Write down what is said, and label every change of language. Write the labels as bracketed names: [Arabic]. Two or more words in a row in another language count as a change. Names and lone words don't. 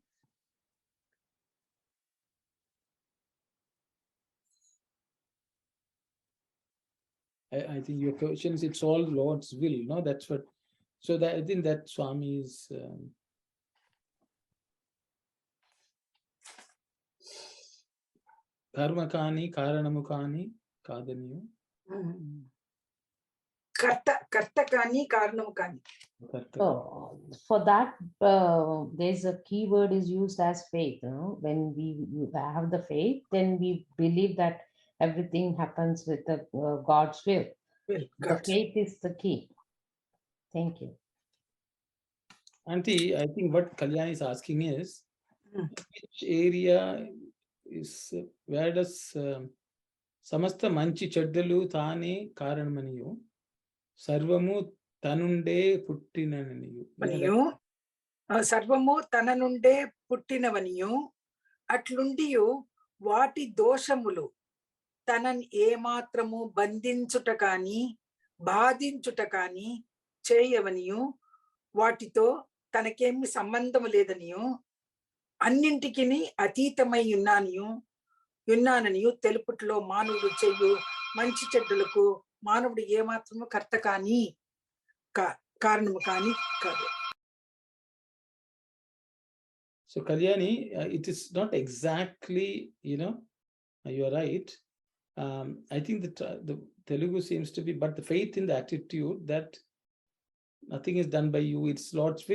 [English] I think your question is, it's all Lord's will, no? That's what. So that I think that Swami is. [Telugu] కర్మ కాని, కారణము కాని, కాదనియు. కర్త కాని, కారణము కాని. [English] So for that, there's a key word is used as faith. When we have the faith, then we believe that everything happens with the God's will. The faith is the key. Thank you. Auntie, I think what Kalyani is asking is, which area is, where does [Telugu] సమస్త మంచి చెడ్డలు తానే కారణమనియు సర్వము తనుండే పుట్టినననియు. సర్వము తన నుండే పుట్టినవనియు అట్లుండియు వాటి దోషములు తనని ఏమాత్రము బంధించుట కాని బాధించుట కాని చేయవనియు వాటితో తనకేమి సంబంధము లేదనియు అన్నింటికి అతీతమై ఉన్నాననియు తెలుపుట్లో మానవుడు చెయ్యు మంచి చెడ్డలకు మానవుడు ఏమాత్రము కర్త కాని కారణము కాని కాదు. [English] So Kalyani, it is not exactly, you are right. I think that the Telugu seems to be, but the faith in the attitude that nothing is done by you, it's Lord's will.